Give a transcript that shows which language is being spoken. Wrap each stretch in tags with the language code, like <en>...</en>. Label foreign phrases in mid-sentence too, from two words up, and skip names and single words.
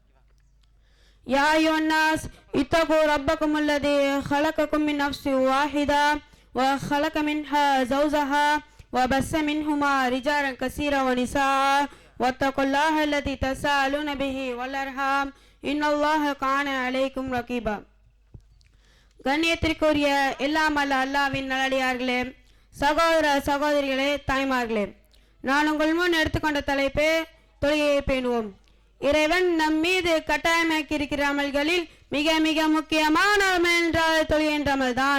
<ar>يا أيها الناس اتقوا ربكم الذي خلقكم من نفس واحدة وخلق منها زوجها وبث منهما رجالا كثيرا ونساء واتقوا الله الذي تساءلون به والأرحام إن الله كان عليكم رقيبا.</ar> <ta>கண்ணியத்திற்குரிய எல்லாம் அல்ல அல்லாஹ்வின் நல்லடியார்களே, சகோதர சகோதரிகளே, தாய்மார்களே, நான் உங்கள் முன் எடுத்துக்கொண்ட தலைப்பு தொழுகையை பேணுவோம். இறைவன் நம் மீது கட்டாயமாக்கி இருக்கிற அமல்களில் மிக மிக முக்கியமான அமல் என்றால் தொழுகை என்ற அமல் தான்.</ta>